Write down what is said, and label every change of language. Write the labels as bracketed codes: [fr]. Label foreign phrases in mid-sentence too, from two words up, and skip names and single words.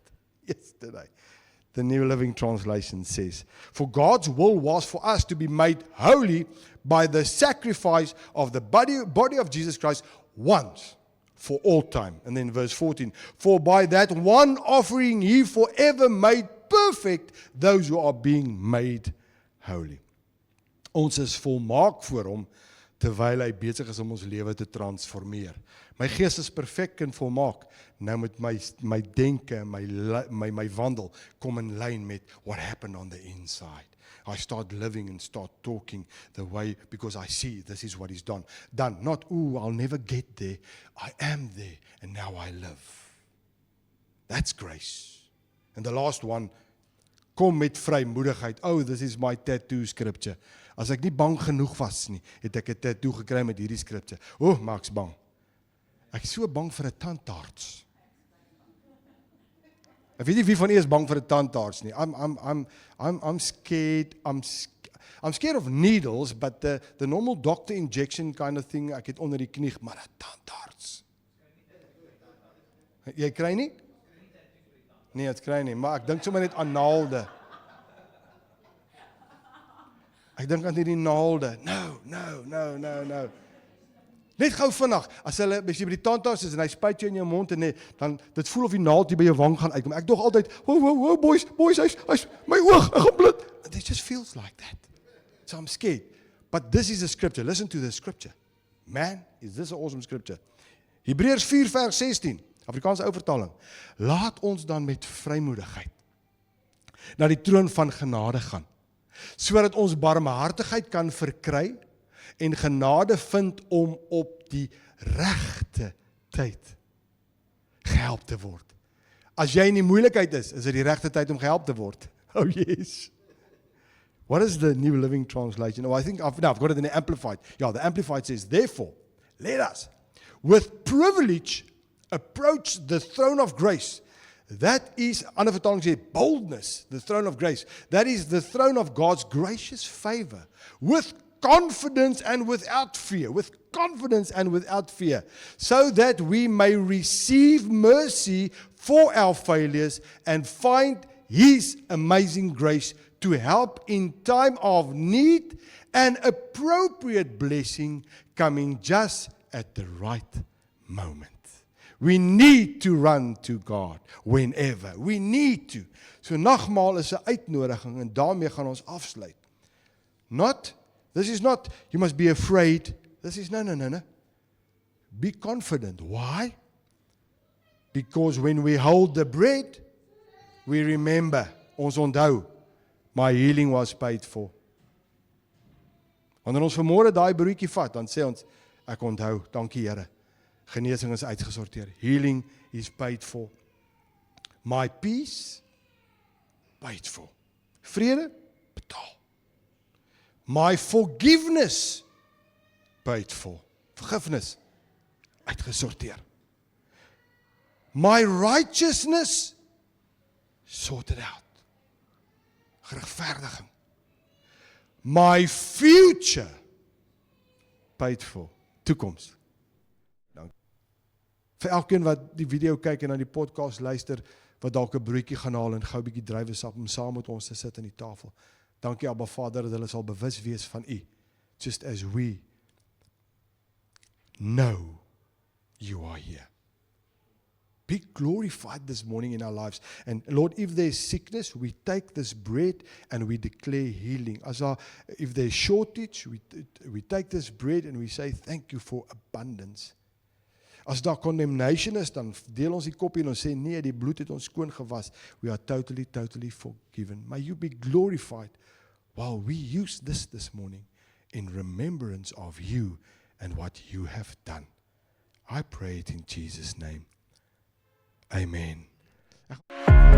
[en] Yesterday, the New Living Translation says, "For God's will was for us to be made holy by the sacrifice of the body of Jesus Christ once for all time." And then verse 14, "For by that one offering he forever made perfect those who are being made holy." [af] Ons is volmaak voor hom, terwyl hy besig is om ons lewe te transformeer. My gees is perfek en volmaak. Nou met my denke, my wandel kom in lyn met [en] what happened on the inside. I start living and start talking the way, because I see this is what he's done. Not, I'll never get there. I am there, and now I live. That's grace. And the last one, [af] kom met vrymoedigheid. [en] This is my tattoo scripture. [af] As ek nie bang genoeg was nie, het ek 'n tattoo gekry met hierdie scripture. Maak's bang. Ek is so bang vir 'n tandarts. Ek weet nie wie van u is bang vir 'n tandarts nie. [en] I'm scared. I'm scared of needles, but the normal doctor injection kind of thing, [af] ek het onder die knie, maar 'n tandarts. Jy kry nie? Nee, ek kry nie, maar ek dink sommer net aan naalde. Ek dink aan hierdie naalde. [en] No. [af] Net gou vinnig, as jy by die tandarts is en hy spuit jou in jou mond en dan dit voel of die naald hier by jou wang gaan uitkom. Ek dog altyd, boys, hy's my oog, ek gaan bloed. [en] It just feels like that. So I'm scared. But this is a scripture. Listen to the scripture. Man, is this an awesome scripture. [af] Hebreërs 4 vers 16, Afrikaanse ou vertaling. "Laat ons dan met vrymoedigheid na die troon van genade gaan, sodat ons barmhartigheid kan verkry en genade vind om op die regte tyd gehelp te word." As jy in die moeilikheid is dit die regte tyd om gehelp te word. [en] Oh yes. What is the New Living Translation? I think I've got it in the Amplified. Yeah, the Amplified says, "Therefore, let us with privilege approach the throne of grace, That is, [af] ander vertaling sê, [en] boldness, the throne of grace. That is the throne of God's gracious favor, with confidence and without fear, so that we may receive mercy for our failures and find His amazing grace to help in time of need and appropriate blessing coming just at the right moment. We need to run to God whenever. We need to. [af] So nagmaal is 'n uitnodiging en daarmee gaan ons afsluit. [en] This is not, you must be afraid. This is, no. Be confident. Why? Because when we hold the bread, we remember, [af] ons onthou, [en] my healing was paid for. [af] Wanneer ons vanmôre daai broodjie vat, dan sê ons, ek onthou, dankie Here. Genesing is uitgesorteer. [en] Healing is paid for. My peace, paid for. [af] Vrede, betaal. [en] My forgiveness, paid for. [af] Vergifnis, uitgesorteer. [en] My righteousness, sorted out. Geregverdiging. My future, paid for. [af] Toekoms. Vir elkeen wat die video kyk en aan die podcast luister, wat dalk 'n broodjie gaan haal en gou 'n bietjie druiwesap om saam met ons te sit aan die tafel. Dankie Abba Vader dat hulle sal bewus wees van U, [en] just as we know You are here. Be glorified this morning in our lives. And Lord, if there's sickness, we take this bread and we declare healing. If there's shortage, we take this bread and we say thank you for abundance. [af] As daar condemnation is, dan deel ons die koppie en ons sê, nee, die bloed het ons skoon gewas. [en] We are totally forgiven. May you be glorified while we use this morning in remembrance of you and what you have done. I pray it in Jesus' name. Amen.